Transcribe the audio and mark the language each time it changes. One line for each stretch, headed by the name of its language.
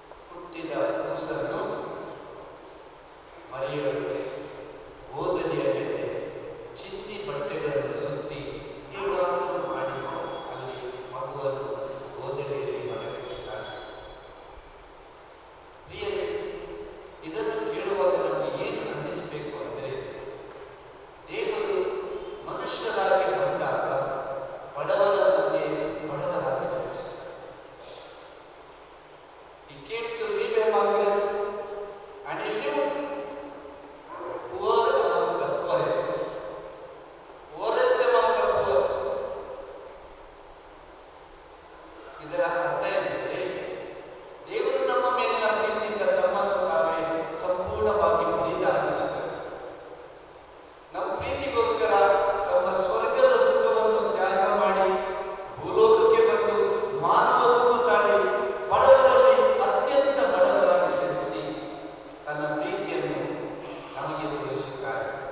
Kannada: ಹುಟ್ಟಿದ ಕೂಸನ್ನು ಮರಿಯಳು ಗೋದಲಿಯ ಮೇಲೆ ಚಿನ್ನಿ ಬಟ್ಟೆಗಳನ್ನು ಸುತ್ತಿ ಹೇಗಾದರೂ ಮಾಡಿ ಅಲ್ಲಿ ಮಗುವನ್ನು ಗೋದಲಿಯಲ್ಲಿ ಮಲಗಿಸಿದ್ದಾರೆ. ಪ್ರಿಯರೇ, ಇದನ್ನು ಕೇಳುವಾಗ ನಮಗೆ ಏನು ಅನ್ನಿಸಬೇಕು ಅಂದರೆ, ದೇವರು ಮನುಷ್ಯರಾಗಿ ಬಂದಾಗ ಬಡವರ ಮಧ್ಯೆ ಬಡವರಾಗಿ ಕಳಿಸಿದರು.
English: He came to live among us and he lived poor among the poorest, poorest among the poor.
Kannada: ಇದರ ಅರ್ಥ ಏನೆಂದರೆ, ದೇವರು ನಮ್ಮ ಮೇಲಿನ ಪ್ರೀತಿಯಿಂದ ತಮ್ಮನ್ನು ತಾವೇ ಸಂಪೂರ್ಣವಾಗಿ ಬರಿದಾಗಿಸಿದರು. ನಮ್ಮ ಪ್ರೀತಿಗೋಸ್ಕರ ತಮ್ಮ ಸ್ವರ್ಗದ ಸುಖವನ್ನು ತ್ಯಾಗ ಮಾಡಿ ಭೂಲೋಕಕ್ಕೆ ಬಂದು ಮಾನವ ರೂಪ ತಾಳಿ ಬಡವರಲ್ಲಿ ಅತ್ಯಂತ ಬಡವರಾಗಿ ಜನಿಸಿ ತನ್ನ ಪ್ರೀತಿಯನ್ನು ನಮಗೆ ತೋರಿಸುತ್ತಾರೆ.